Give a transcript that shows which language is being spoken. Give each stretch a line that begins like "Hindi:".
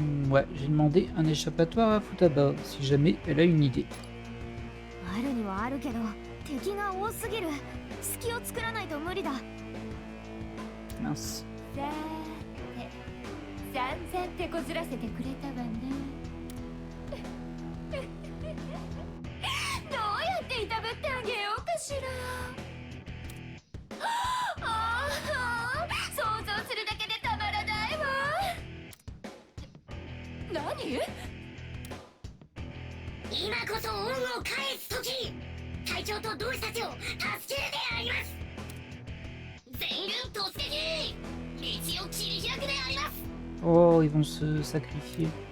French: Ouais, j'ai demandé un échappatoire à Futaba, si jamais elle a une idée.
Japanese: あるにはあるけど敵が多すぎる。隙を作らないと無理だ。
French: Mince.
Japanese: さーて散々手こずらせてくれたわね。どうやっていたぶってあげようかしら。ああ、想像するだけでたまらないわ。何？今こそ恩を返す時。隊長と同志たちを助けるであります。全軍突撃。道を切り開くであります。
French: Oh, ils vont se sacrifier.